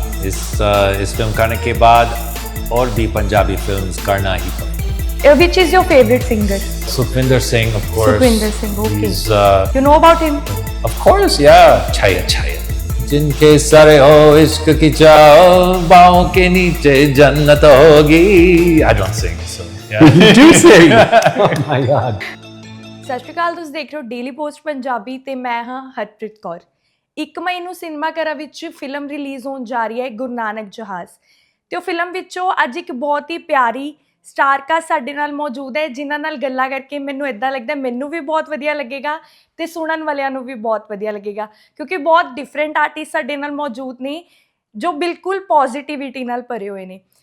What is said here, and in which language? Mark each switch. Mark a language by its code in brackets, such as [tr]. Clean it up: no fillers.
[hi] इस फिल्म करने के बाद और भी पंजाबी फिल्म्स करना ही पड़ेगा। [en] Which is your favorite singer? Sukhwinder Singh, of course. Sukhwinder Singh, okay. He's, You know about him? of course, yeah. Chaya. [hi] जिनके सरे हो इश्क की चाओ, बाहों के नीचे जन्नत होगी। [en] I don't sing, so yeah. You do sing. Oh my God. [pa] ਸਤਿ ਸ਼੍ਰੀ ਅਕਾਲ, ਤੁਸੀਂ ਦੇਖ ਰਹੇ ਹੋ ਡੇਲੀ ਪੋਸਟ ਪੰਜਾਬੀ ਤੇ ਮੈਂ ਹਾਂ ਹਰਪ੍ਰੀਤ ਕੌਰ। 1 ਮਈ ਨੂੰ ਸਿਨੇਮਾ ਘਰਾਂ ਵਿੱਚ ਫਿਲਮ ਰਿਲੀਜ਼ ਹੋਣ ਜਾ ਰਹੀ ਹੈ ਗੁਰੂ ਨਾਨਕ ਜਹਾਜ਼, ਤੇ ਉਹ ਫਿਲਮ ਵਿੱਚੋਂ ਅੱਜ ਇੱਕ ਬਹੁਤ ਹੀ ਪਿਆਰੀ ਸਟਾਰ ਕਾਸਟ ਸਾਡੇ ਨਾਲ ਮੌਜੂਦ ਹੈ, ਜਿਨ੍ਹਾਂ ਨਾਲ ਗੱਲਾਂ ਕਰਕੇ ਮੈਨੂੰ ਇੱਦਾਂ ਲੱਗਦਾ ਮੈਨੂੰ ਵੀ ਬਹੁਤ ਵਧੀਆ ਲੱਗੇਗਾ ਤੇ ਸੁਣਨ ਵਾਲਿਆਂ ਨੂੰ ਵੀ ਬਹੁਤ ਵਧੀਆ ਲੱਗੇਗਾ, ਕਿਉਂਕਿ ਬਹੁਤ ਡਿਫਰੈਂਟ ਆਰਟਿਸਟ ਸਾਡੇ ਨਾਲ ਮੌਜੂਦ ਨੇ ਜੋ ਬਿਲਕੁਲ ਪੋਜ਼ਿਟਿਵਿਟੀ ਨਾਲ ਭਰੇ ਹੋਏ ਨੇ।